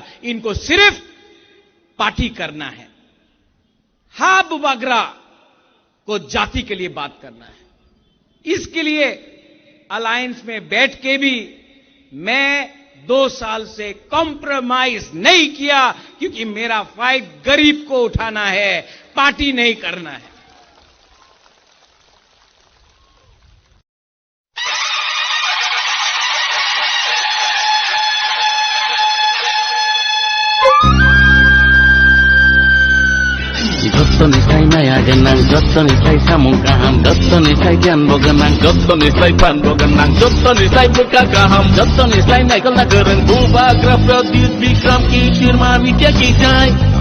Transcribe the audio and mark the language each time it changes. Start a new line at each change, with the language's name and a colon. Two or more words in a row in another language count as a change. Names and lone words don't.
Hindi: इनको सिर्फ पार्टी करना है। हाँ, बुबागरा को जाति के लिए बात करना है। इसके लिए अलायंस में बैठ के भी मैं 2 साल से कॉम्प्रोमाइज नहीं किया, क्योंकि मेरा फाइट गरीब को उठाना है, पार्टी नहीं करना है।
Kok Borok: Gottonisai nayaganang, gottonisai samungkaham, gottonisai janboganang, gottonisai panboganang, gottonisai berkakaham, gottonisai naikal nagarang, bubagra pradyut bikram kishir manikya kijai.